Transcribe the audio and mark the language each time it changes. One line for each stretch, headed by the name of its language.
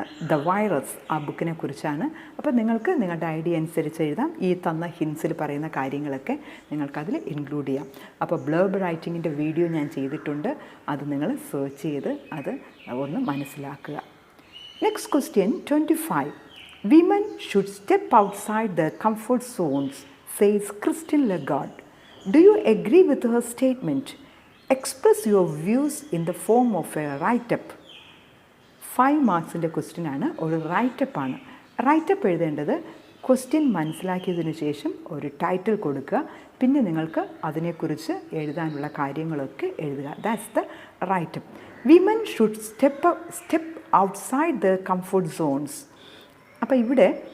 Malayalam: The virus, ആ ബുക്കിനെ കുറിച്ചാണ്. അപ്പോൾ നിങ്ങൾക്ക് നിങ്ങളുടെ ഐഡിയ അനുസരിച്ച് എഴുതാം. ഈ തന്ന ഹിൻസിൽ പറയുന്ന കാര്യങ്ങളൊക്കെ നിങ്ങൾക്കതിൽ ഇൻക്ലൂഡ് ചെയ്യാം. അപ്പോൾ ബ്ലർബ് റൈറ്റിങ്ങിൻ്റെ വീഡിയോ ഞാൻ ചെയ്തിട്ടുണ്ട്, അത് നിങ്ങൾ സെർച്ച് ചെയ്ത് അത് ഒന്ന് മനസ്സിലാക്കുക.
English: Next question 25. Women should step outside their comfort zones, says Christine Lagarde. Do you agree with her statement? Express your views in the form of a write-up.
Malayalam: 5 മാർക്സിൻ്റെ question ആണ്, ഒരു റൈറ്റപ്പ് ആണ്. റൈറ്റപ്പ് എഴുതേണ്ടത് question മനസ്സിലാക്കിയതിന് ശേഷം ഒരു title കൊടുക്കുക, പിന്നെ നിങ്ങൾക്ക് അതിനെക്കുറിച്ച് എഴുതാനുള്ള കാര്യങ്ങളൊക്കെ എഴുതുക.
English: That's the write-up. Women should step outside the comfort zones.
Malayalam: അപ്പോൾ ഇവിടെ